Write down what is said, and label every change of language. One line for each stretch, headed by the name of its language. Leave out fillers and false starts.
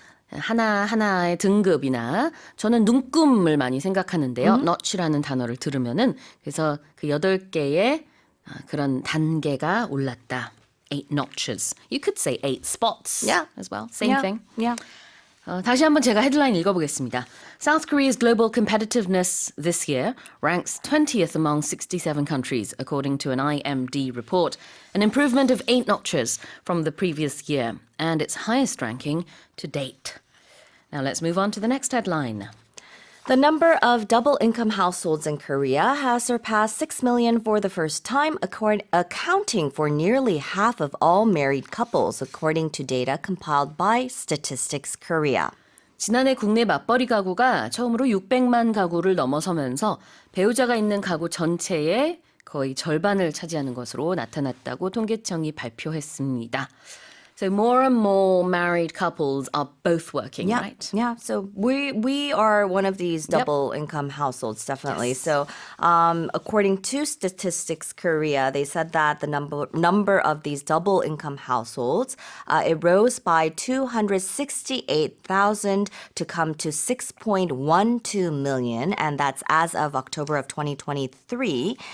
Korean: 하나하나의 등급이나 저는 눈금을 많이 생각하는데요. notch라는 단어를 들으면은 그래서 그 8개의 그런 단계가 올랐다.
English: 8 notches. You could say 8 spots as well. Same thing. Yeah.
Korean: 다시 한번 제가 헤드라인 읽어보겠습니다.
English: South Korea's global competitiveness this year ranks 20th among 67 countries, according to an IMD report, an improvement of 8 notches from the previous year, and its highest ranking to date. Now let's move on to the next headline. The number of double-income households in Korea has surpassed 6 million for the first time, accounting for nearly half of all married couples, according to data compiled by Statistics Korea.
Korean: 지난해 국내 맞벌이 가구가 처음으로 600만 가구를 넘어서면서 배우자가 있는 가구 전체의 거의 절반을 차지하는 것으로 나타났다고 통계청이 발표했습니다.
English: So more and more married couples are both working, Yeah, right? yeah. So we are one of these double income households, definitely. So according to Statistics Korea, they said that the number of these double income households it rose by 268,000 to come to 6.12 million, and that's as of October of 2023.